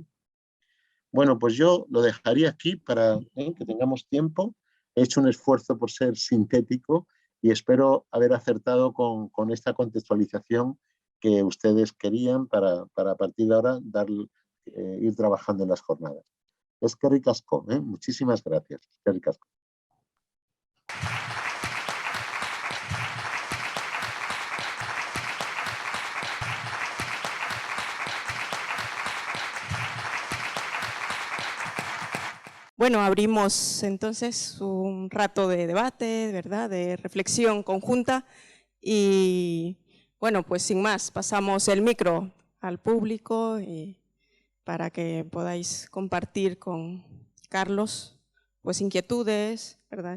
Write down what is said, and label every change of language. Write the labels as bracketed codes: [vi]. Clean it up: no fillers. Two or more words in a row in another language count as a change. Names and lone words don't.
[es] Bueno, pues yo lo dejaría aquí para que tengamos tiempo. He hecho un esfuerzo por ser sintético y espero haber acertado con esta contextualización que ustedes querían para a partir de ahora ir trabajando en las jornadas. [eu] Eskerrik asko, [es] muchísimas gracias. [eu] Eskerrik asko. [es] Bueno, abrimos entonces un rato de debate, ¿verdad?, de reflexión conjunta y bueno, pues sin más, pasamos el micro al público para que podáis compartir con Carlos pues inquietudes, ¿verdad?